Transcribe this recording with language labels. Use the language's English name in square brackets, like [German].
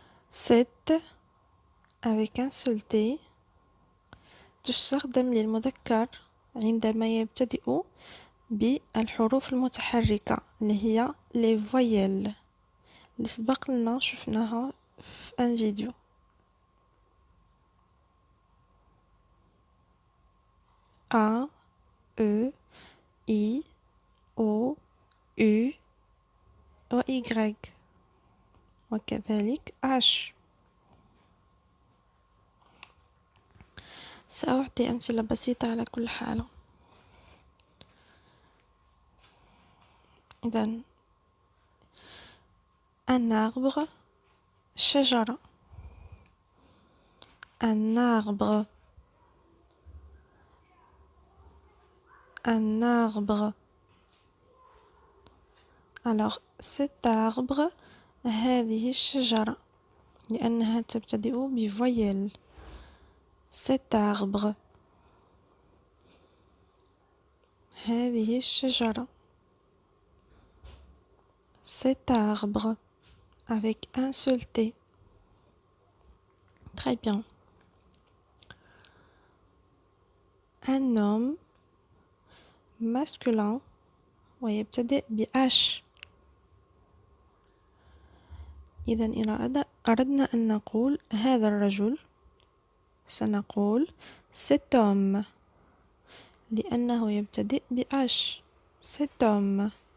[Arabic] Cette avec un seul T تستخدم للمذكر عندما يبتدئ بالحروف المتحركة اللي هي les voyelles اللي سبق لنا شفناها في ان فيديو. [French] A, E, I, O, U و Y وكذلك H. [Arabic] سأعطي أمثلة بسيطة على كل حالة. إذن un arbre شجرة. [French] Un arbre. Un arbre. [Arabic] Alors cet arbre هذه الشجرة لأنها تبتدئ بفويل. [French] Cet arbre. [Arabic] هذه الشجرة. [French] Cet arbre avec un seul T. Très bien. Un homme masculin ويبتدئ بH. [Arabic] إذا إن أردنا أن نقول هذا الرجل سنقول cet homme لأنه يبتدئ بH. [French] Cet homme.